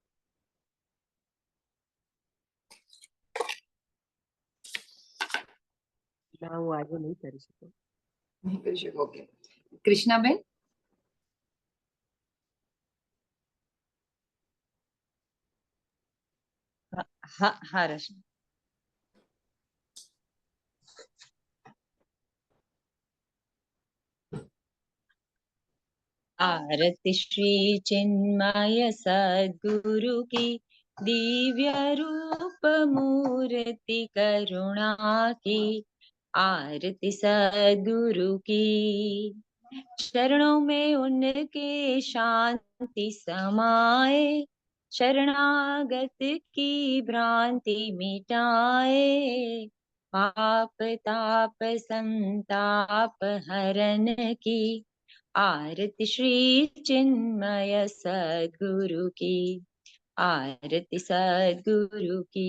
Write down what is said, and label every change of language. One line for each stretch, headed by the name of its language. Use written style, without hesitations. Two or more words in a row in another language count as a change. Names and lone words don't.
Gujarati: ના, હું આજે નહીં કરી શકું. નહીં કરી શકો. ઓકે. કૃષ્ણાબેન? હા હા રશ્મિ.
Hindi: आरति श्री चिन्मय सद्गुरु की दिव्य रूप मूर्ति करुणा की, आरती सद्गुरु की चरणों में उनके शांति समाए, शरणागत की भ्रांति मिटाए, पाप ताप संताप हरण की, आरती श्री चिन्मय सद्गुरु की, आरती सद्गुरु की।